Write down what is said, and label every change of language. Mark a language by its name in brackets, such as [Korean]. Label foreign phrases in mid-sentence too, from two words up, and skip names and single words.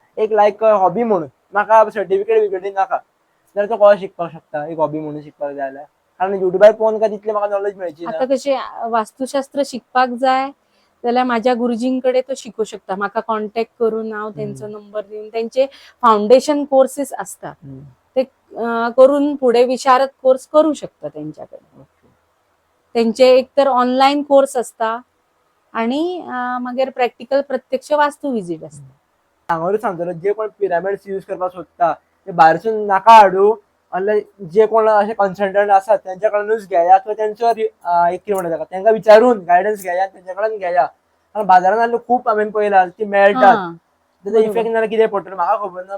[Konkani] एक [English] like hobby [Konkani] म्हणून म्हाका सर्टिफिकेट बिकेट नाका जाल्यार तो कसो शिकपाक शकता. एक हॉबी म्हणून शिकपाक जाय जाल्यार कारण युट्यूबार पळोवन काय तितले म्हाका नॉलेज मेळची ना. आता कशे वास्तुशास्त्र शिकपाक जाय जाल्यार माझ्या गुरुजींकडे तो शिकू शकता. म्हाका कॉन्टॅक्ट करून हांव तेंचो नंबर दिवन त्यांचे [English] foundation courses [Konkani] असतात ते करून पुढे विशारद कोर्स करू शकता त्यांच्याकडे. त्यांचे एकतर [English] online course [Konkani] असता आणि मागीर प्रॅक्टिकल प्रत्यक्ष वास्तू विजिट असता. हांगारूच सांगतलो जे कोण पिरामिड्स यूज करपाक सोदता ते भायरसून नाका हाडू. जे कोण असे कन्सल्टंट असतात त्यांच्याकडूनच घ्या किंवा त्यांच्या एक कितें म्हणटा तांकां विचारून गायडन्स घेया त्यांच्या कडून घ्या. कारण बाजारान जाल्लो खूप हांवें पळयला ती मेळटात. त्याचा इफेक्ट नाल्यार कितें पडटलो म्हाका खबर ना.